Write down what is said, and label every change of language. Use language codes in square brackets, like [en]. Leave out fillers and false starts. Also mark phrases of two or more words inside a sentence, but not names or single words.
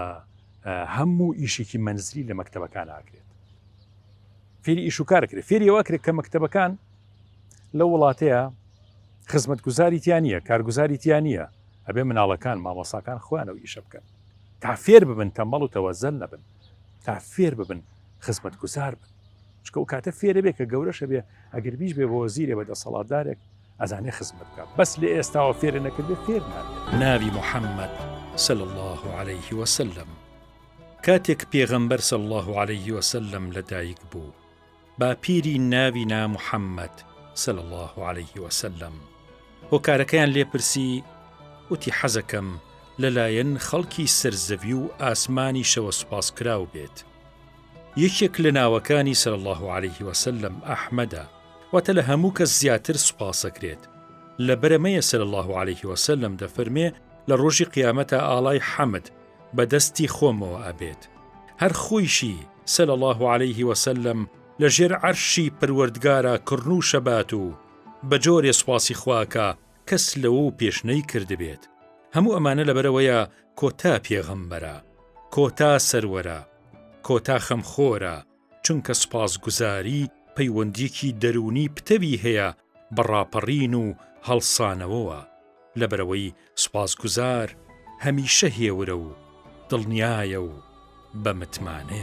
[ckb] هەموو ئیشێکی منزلی لە مەکتەبەکان ئاکرێت فێری ئیش و کارەکرێت فێری ئەوە کرێت کە مەکتەبەکان لە وڵاتەیە خزمەتگوزاری تیان نیە کارگوزاری تیان نیە ئەبێ مناڵەکان مامۆساکان خۆیانەوە ئیشە بکەن تا فێر ببن تەمەڵ و تەوەزەل نەبن تا فێر ببن خزمەتگوزار بن چکە و کاتە فێرە بێ کە گەورەشە بێ ئەگەر بیش بێ بە وەزیرێ بە دەسەڵاتدارێک ئەزانێ خزمەت بکات بەس لە ئێستاوە فێرە نەکردێ فێر نابێت. ناوی محەممەد [ar] صلى الله عليه وسلم [ckb] کاتێک پێغەمبەر [ar] صلى الله عليه وسلم [ckb] لەدایک بوو با پیری ناوی نا محەممەد [ar] صلى الله عليه وسلم [ckb] هۆکارەکەیان لێپرسی وتی حەزەکەم لەلایەن خەڵکی سەرزەوی و ئاسمانی شەوە سوپاسکراو بێت. یەکێک لە ناوەکانی [ar] صلى الله عليه وسلم [ckb] ئەحمەدە واتە لە هەموو کەس زیاتر سوپاسەکرێت. لە بەرەمەیە [ar] صلى الله عليه وسلم [ckb] دەفەرمێ لە ڕۆژی قیامەتە ئاڵای حەمد بەدەستی خۆمەوە ئەبێت. هەر خۆیشی [ar] صلى الله عليه وسلم [ckb] لە ژێر عەرشی پەروەردگارە کڕن و شەبات و بە جۆرێ سوپاسی خواکە کەس لەوە و پێشنەی کردبێت. هەموو ئەمانە لەبەرەوەیە کۆتا پێغەمبەرە کۆتا سەروەرە کۆتا خەمخۆرە چونکە سوپاسگوزاری پەیوەندیەکی دەرونی پتەوی هەیە بەڕاپەڕین و هەڵسانەوەوە لەبەرەوەی سوپاسگوزار هەمیشە هێورە و دڵنیایە و بە متمانەیە.